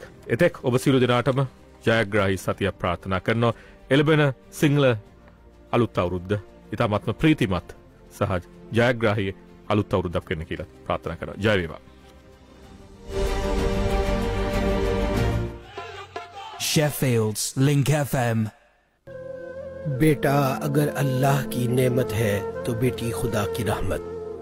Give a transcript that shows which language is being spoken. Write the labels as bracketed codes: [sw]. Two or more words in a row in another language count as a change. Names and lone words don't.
[si] එතෙක් ඔබ සියලු දෙනාටම ජයග්‍රාහී සතියක් ප්‍රාර්ථනා කරනවා. එළබෙන සිංහල අලුත් අවුරුද්ද ඉතාමත්ම ප්‍රීතිමත් සහ ජයග්‍රාහී අලුත් අවුරුද්දක් වෙන්න කියලා ප්‍රාර්ථනා කරනවා. ජය වේවා. [en] Sheffield's Link FM. [ur] بیٹا اگر اللہ کی نعمت ہے تو بیٹی خدا کی رحمت.